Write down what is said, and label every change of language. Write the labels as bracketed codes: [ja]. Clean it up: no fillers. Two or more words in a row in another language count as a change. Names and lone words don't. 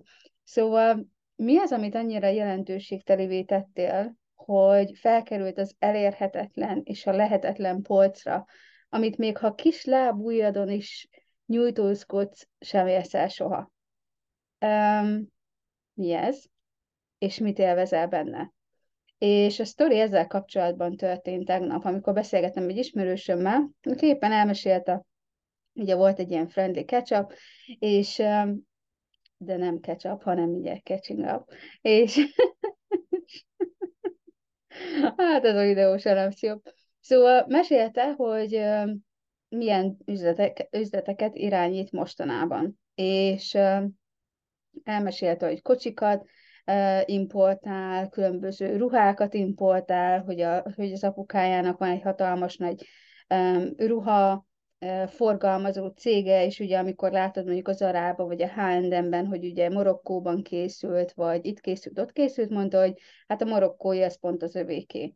[hu] Szóval mi az, amit annyira jelentőségtelivé tettél, hogy felkerült az elérhetetlen és a lehetetlen polcra, amit még ha kis lábujjadon is nyújtózkodsz, sem érsz el soha. Mi ez? És mit élvezel benne? És a sztori ezzel kapcsolatban történt tegnap, amikor beszélgettem egy ismerősömmel, aki éppen elmesélte, ugye volt egy ilyen [en] friendly catch-up, [hu] és de nem catch-up, hanem ugye [en] catching up, [hu] és hát ez a videós elemszjó. Szóval mesélte, hogy milyen üzleteket irányít mostanában, és elmesélte, hogy kocsikat importál, különböző ruhákat importál, hogy az apukájának van egy hatalmas nagy ruha forgalmazó cége, és ugye amikor látod mondjuk az Zarába, vagy a H&M-ben, hogy ugye Marokkóban készült, vagy itt készült, ott készült, mondta, hogy hát a marokkói az pont az övéké.